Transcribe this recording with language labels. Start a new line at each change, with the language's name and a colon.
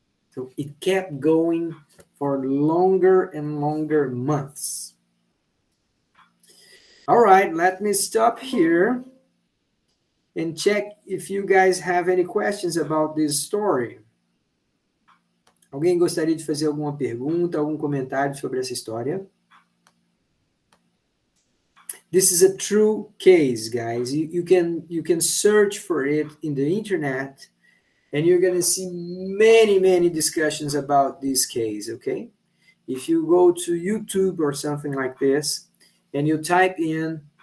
English: So it kept going for longer and longer months. All right, let me stop here and check if you guys have any questions about this story.
Portuguese: Alguém gostaria de fazer alguma pergunta, algum comentário sobre essa história?
English: This is a true case, guys. You can search for it in the internet, and you're going to see many, many discussions about this case, okay? If you go to YouTube or something like this, and you type in